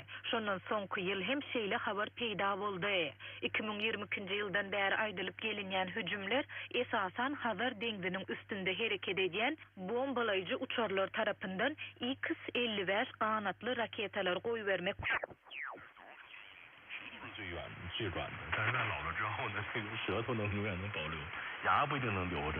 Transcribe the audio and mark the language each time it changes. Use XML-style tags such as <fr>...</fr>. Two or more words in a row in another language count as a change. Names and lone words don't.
<tk>Şondan soňky ýyl hem şeýle habar peýda boldy. 2022-nji ýyldan bäri aýdylyp gelinýän hüjümler esasan Hazar deňziniň üstünde hereket edýän bombalayjy uçarlar tarapyndan X-55 qanatly raketalar goýbermek</tk> <zh>最远最短的，但是在老了之后呢，这个舌头能永远能保留，牙不一定能留着。</zh>